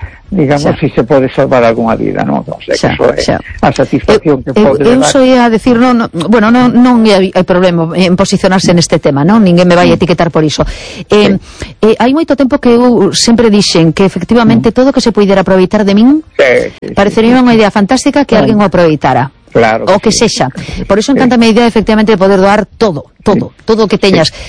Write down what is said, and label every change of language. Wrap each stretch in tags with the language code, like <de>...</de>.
<es>digamos, si se puede salvar alguna vida, ¿no? O sea, que eso es la satisfacción que puede dar. Yo iba a decir, no hay problema en posicionarse en este tema, ¿no? Ninguém me vaya a etiquetar por eso. Hay</es> <gl>moito tempo que eu sempre dixen que efectivamente todo que</gl> <es>se pudiera</es> <gl>aproveitar de min parecería unha idea fantástica que alguén o aproveitara. Claro. O que sexa.</gl> <es>Por eso encanta</es> <gl>a idea, efectivamente, de poder doar todo o que teñas.</gl>